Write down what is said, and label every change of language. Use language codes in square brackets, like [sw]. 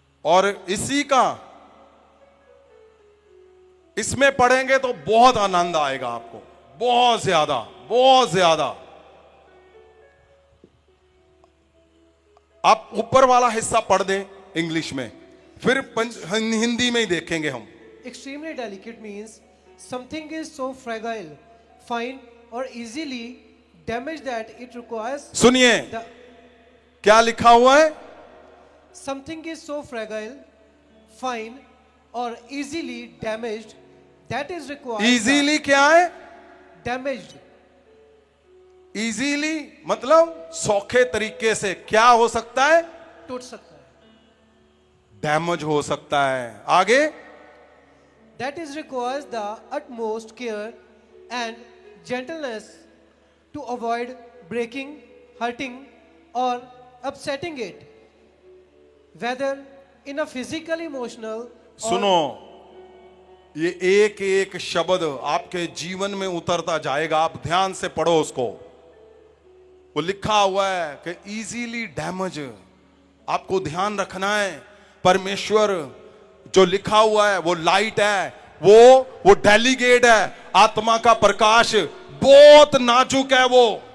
[hi] और इसी का इसमें पढ़ेंगे तो बहुत आनंद आएगा आपको, बहुत ज्यादा, बहुत ज्यादा। आप ऊपर वाला हिस्सा पढ़ दें इंग्लिश में, फिर हिंदी में ही देखेंगे हम। [en] Extremely delicate means something is so fragile, fine or easily damaged that it requires [hi] सुनिए [en] the [hi] क्या लिखा हुआ है? [en] something is so fragile, fine or easily damaged that is required [hi] easily क्या है? [en] damaged. [hi] इजीली मतलब सौखे तरीके से क्या हो सकता है? टूट सकता है. डैमेज हो सकता है। आगे [en] that is requires the utmost care and gentleness to avoid breaking, hurting, or upsetting it, whether in a physical, emotional, [hi] सुनो, ये एक एक शब्द आपके जीवन में उतरता जाएगा, आप ध्यान से पढ़ो उसको। वो लिखा हुआ है कि इजीली डैमेज, आपको ध्यान रखना है। परमेश्वर जो लिखा हुआ है वो लाइट है, वो डेलीगेट है, आत्मा का प्रकाश, बहुत नाजुक है वो।